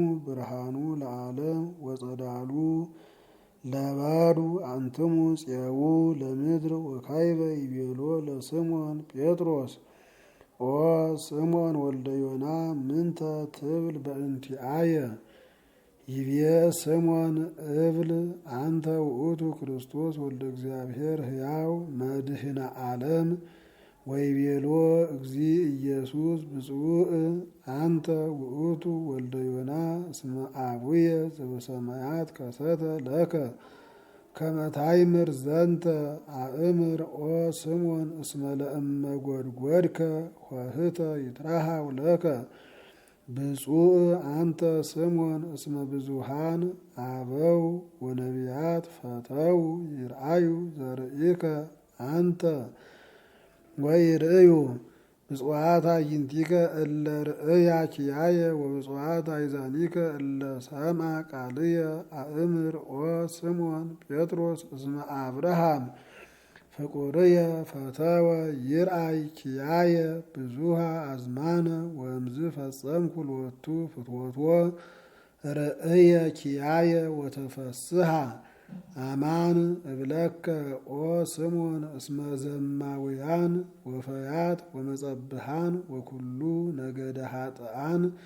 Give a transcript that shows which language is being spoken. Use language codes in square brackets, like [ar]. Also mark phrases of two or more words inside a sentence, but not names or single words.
[gez] ብርሃኑ ለዓለም ወጸዳሉ ለባዱ አንትሙ ጽየው ለምድር ወካይበ ይቤሎ ለስምዖን ጴጥሮስ ኦ ስምዖን ወልደ ዮና ምንተ ትብል በእንቲአየ ይቤ ስምዖን እብል አንተ ውእቱ ክርስቶስ ወልደ እግዚአብሔር ሕያው መድህነ ዓለም ወይቤሎ እግዚእ ኢየሱስ ብፁዕ አንተ ውእቱ ወልደ ዮና እስመ አቡየ ዘበሰማያት ከሰተ ለከ ከመ ታይምር ዘንተ አእምር ኦ ስምዖን እስመ ለእመ ጐድጐድከ ኆኅተ ይትረሃው ለከ ብፁዕ አንተ ስምዖን እስመ ብዙኃን አበው ወነቢያት ፈተው ይርአዩ ዘርኢከ አንተ ወይርእዩ ብፁዓት አዕይንቲከ እለ ርእያ ኪያየ ወብፁዓት አእዛኒከ እለ ሰምዓ ቃልየ አእምር ኦ ስምዖን ጴጥሮስ እስመ አብርሃም ፍቁርየ ፈተወ ይርአይ ኪያየ ብዙሃ አዝማነ ወእምዝ ፈጸምኩ ሎቱ ፍትወቶ ርእየ ኪያየ ወተፈስሃ አማን እብለከ ኦ ስሞን እስመ ዘማውያን ወፈያት ወመጸብሃን ወኩሉ ነገደ ኃጥአን